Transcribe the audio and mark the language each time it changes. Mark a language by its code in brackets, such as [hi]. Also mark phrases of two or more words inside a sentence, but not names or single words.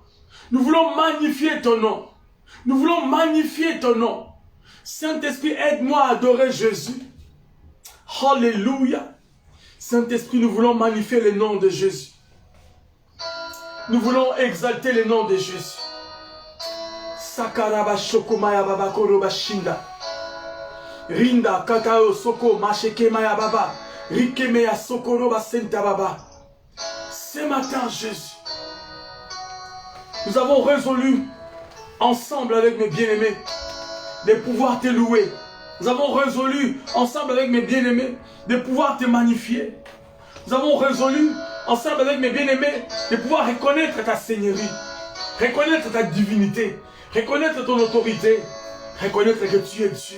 [fr] Nous voulons magnifier ton nom. Nous voulons magnifier ton nom. Saint-Esprit, aide-moi à adorer Jésus. Alléluia. Saint-Esprit, nous voulons magnifier le nom de Jésus. Nous voulons exalter le nom de Jésus. Sakaraba shokomaya baba koroba shinda. Rinda kakao soko masheke maya baba. Rikemeya sokoroba senta baba. Ce matin, Jésus, nous avons résolu ensemble avec mes bien-aimés de pouvoir te louer. Nous avons résolu ensemble avec mes bien-aimés de pouvoir te magnifier. Nous avons résolu ensemble avec mes bien-aimés de pouvoir reconnaître ta seigneurie, reconnaître ta divinité, reconnaître ton autorité, reconnaître que tu es Dieu.